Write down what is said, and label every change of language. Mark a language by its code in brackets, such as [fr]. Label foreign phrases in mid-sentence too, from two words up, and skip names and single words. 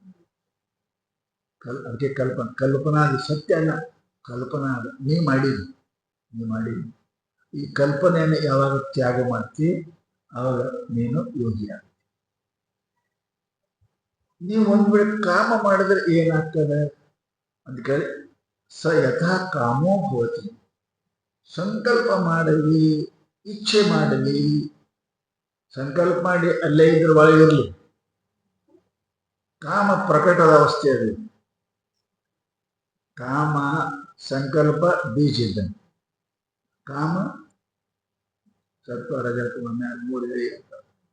[kn] ಅದಕ್ಕೆ ಕಲ್ಪನಾದ, ಸತ್ಯ ಅಲ್ಲ, ಕಲ್ಪನಾದ. ನೀ ಮಾಡಿದಿ. ಈ ಕಲ್ಪನೆಯನ್ನು ಯಾವಾಗ ತ್ಯಾಗ ಮಾಡ್ತಿ ಅವಾಗ ನೀನು ಯೋಗಿ ಆಗ್ತಿ. ನೀವು ಒಂದ್ ವೇಳೆ ಕಾಮ ಮಾಡಿದ್ರೆ ಏನಾಗ್ತದೆ ಅಂತ ಕೇಳಿ, [sa] ಸ ಯಥಾ ಕಾಮೋ ಭವತಿ. [kn] ಸಂಕಲ್ಪ ಮಾಡಲಿ, ಇಚ್ಛೆ ಮಾಡಲಿ, ಸಂಕಲ್ಪ ಮಾಡಿ ಅಲ್ಲೇ ಇದ್ರ ಒಳಗಿರಲಿ. ಕಾಮ ಪ್ರಕಟದ ಅವಸ್ಥೆ ಅದು. ಕಾಮ ಸಂಕಲ್ಪ ಬೀಜ ಇದ್ದಂತೆ. ಕಾಮ ಸತ್ವ ರಜತಮ 3 ಇರ್ತದೆ.